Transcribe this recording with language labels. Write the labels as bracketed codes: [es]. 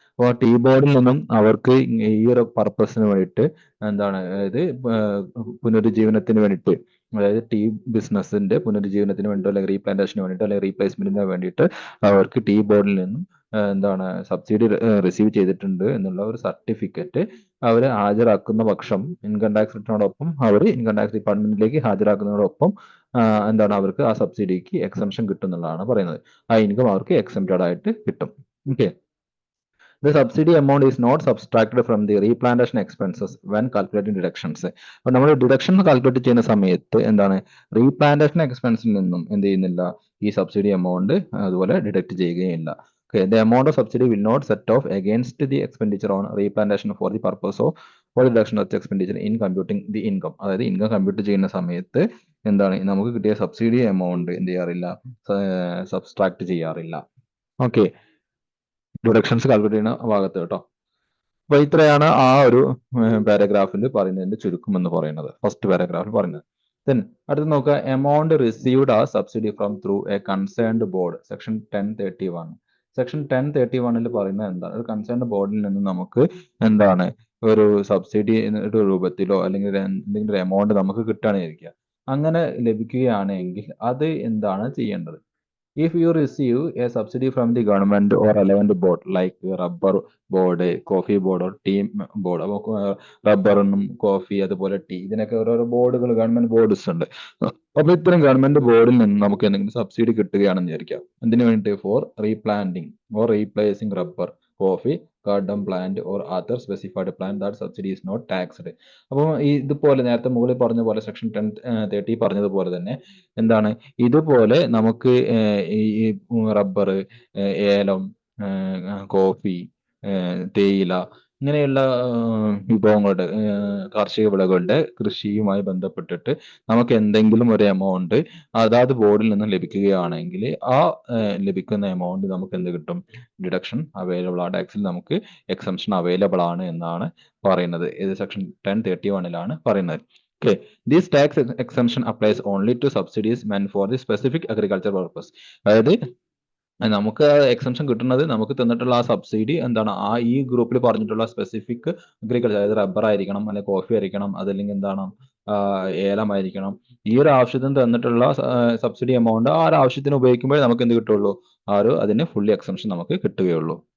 [ml] അപ്പോൾ ടി ബോർഡിൽ നിന്നും അവർക്ക് ഈ ഒരു പർപ്പസിന് വേണ്ടിയിട്ട് എന്താണ്, അതായത് പുനരുജ്ജീവനത്തിന് വേണ്ടിയിട്ട്, അതായത് ടീ ബിസിനസിന്റെ പുനരുജ്ജീവനത്തിന് വേണ്ടിയിട്ടോ അല്ലെങ്കിൽ റീപ്ലാന്റേഷന് വേണ്ടിയിട്ടോ അല്ലെങ്കിൽ റീപ്ലേസ്മെന്റിന് വേണ്ടിയിട്ട് അവർക്ക് ടി ബോർഡിൽ നിന്നും എന്താണ് സബ്സിഡി റിസീവ് ചെയ്തിട്ടുണ്ട് എന്നുള്ള ഒരു സർട്ടിഫിക്കറ്റ് അവർ ഹാജരാക്കുന്ന പക്ഷം ഇൻകം ടാക്സ് റിട്ടേണോടൊപ്പം അവർ ഇൻകം ടാക്സ് ഡിപ്പാർട്ട്മെന്റിലേക്ക് ഹാജരാക്കുന്നതോടൊപ്പം എന്താണ് അവർക്ക് ആ സബ്സിഡിക്ക് എക്സംഷൻ കിട്ടും എന്നുള്ളതാണ് പറയുന്നത്. ആ ഇൻകം അവർക്ക് എക്സംപ്റ്റഡ് ആയിട്ട് കിട്ടും. [en] Okay, the subsidy amount is not subtracted from the replantation expenses when calculating deductions. [ml] അപ്പോൾ നമ്മൾ ഡിഡക്ഷൻ കാൽക്കുലേറ്റ് ചെയ്യുന്ന സമയത്ത് എന്താണ്, റീപ്ലാന്റേഷൻ എക്സ്പെൻസിൽ നിന്നും എന്ത് ചെയ്യുന്നില്ല, ഈ സബ്സിഡി എമൗണ്ട് അതുപോലെ ഡിഡക്ട് ചെയ്യുകയില്ല. [en] Okay, the amount of subsidy will not set off against the expenditure on replantation for the purpose of for the deduction of the expenditure in computing the income. [ml] അതായത് income compute ചെയ്യുന്ന സമയത്ത് എന്താണ് നമുക്ക് കിട്ടിയ subsidy amount എന്ത് ചെയ്യാറില്ല, subtract ചെയ്യാറില്ല. Okay, deductions calculate ചെയ്യുന്ന ഭാഗത്ത് കേട്ടോ. അപ്പൊ ഇത്രയാണ് ആ ഒരു പാരഗ്രാഫിൽ പറയുന്നതിന്റെ ചുരുക്കം എന്ന് പറയുന്നത്, ഫസ്റ്റ് പാരഗ്രാഫിൽ പറയുന്നത്. [en] then [ml] അടുത്ത് നോക്കുക, [en] Amount received a subsidy from through a concerned board section 1031. [ml] Section 1031 പറയുന്നത് എന്താണ്, ഒരു കൺസേൺഡ് ബോർഡിൽ നിന്ന് നമുക്ക് എന്താണ് ഒരു സബ്സിഡി രൂപത്തിലോ അല്ലെങ്കിൽ എന്തെങ്കിലും ഒരു എമൗണ്ട് നമുക്ക് കിട്ടുകയാണെന്നിരിക്കുക. അങ്ങനെ ലഭിക്കുകയാണെങ്കിൽ അത് എന്താണ് ചെയ്യേണ്ടത്? [en] If you receive a subsidy from the government or relevant board like rubber board, coffee board or tea board, [ml] അപ്പോൾ റബ്ബറിനും കോഫി അതുപോലെ ടീ ഇതിനൊക്കെ ഓരോരോ ബോർഡുകൾ, ഗവൺമെന്റ് ബോർഡ്സ് ഉണ്ട്. അപ്പൊ ഇത്തരം ഗവൺമെന്റ് ബോർഡിൽ നിന്ന് നമുക്ക് എന്തെങ്കിലും സബ്സിഡി കിട്ടുകയാണെന്ന് വിചാരിക്കാം. എന്തിനു വേണ്ടി? [en] For replanting or replacing rubber, coffee, cardamom plant or other specified plant that subsidy is not taxed. [ml] അപ്പോൾ ഇതുപോലെ നേരത്തെ മുകളിൽ പറഞ്ഞ പോലെ സെക്ഷൻ 1030 പറഞ്ഞതുപോലെ തന്നെ എന്താണ്, ഇതുപോലെ നമുക്ക് ഈ റബ്ബർ, ഏലം, കോഫി, തേയില ഇങ്ങനെയുള്ള വിഭവങ്ങളുടെ കാർഷിക വിളകളുടെ കൃഷിയുമായി ബന്ധപ്പെട്ടിട്ട് നമുക്ക് എന്തെങ്കിലും ഒരു എമൗണ്ട് അതാത് ബോർഡിൽ നിന്ന് ലഭിക്കുകയാണെങ്കിൽ ആ ലഭിക്കുന്ന എമൗണ്ട് നമുക്ക് എന്ത് കിട്ടും? ഡിഡക്ഷൻ അവൈലബിൾ ആ ടാക്സിൽ നമുക്ക് എക്സംഷൻ അവൈലബിൾ ആണ് എന്നാണ് പറയുന്നത്. ഇത് സെക്ഷൻ 1031 പറയുന്നത്. [en] Okay, this tax exemption applies only to subsidies meant for the specific agriculture purpose. [ml] അതായത് നമുക്ക് എക്സംഷൻ കിട്ടുന്നത് നമുക്ക് തന്നിട്ടുള്ള ആ സബ്സിഡി എന്താണ്, ആ ഈ ഗ്രൂപ്പിൽ പറഞ്ഞിട്ടുള്ള സ്പെസിഫിക് അഗ്രികൾച്ചർ, അതായത് റബ്ബർ ആയിരിക്കണം അല്ലെങ്കിൽ കോഫി ആയിരിക്കണം അതല്ലെങ്കിൽ എന്താണ് ഏലമായിരിക്കണം. ഈ ഒരു ആവശ്യത്തിന് തന്നിട്ടുള്ള സബ്സിഡി എമൗണ്ട് ആ ഒരു ആവശ്യത്തിന് ഉപയോഗിക്കുമ്പോഴേ നമുക്ക് എന്ത് കിട്ടുള്ളൂ, ആ ഒരു അതിന് ഫുള്ളി എക്സംഷൻ നമുക്ക് കിട്ടുകയുള്ളൂ.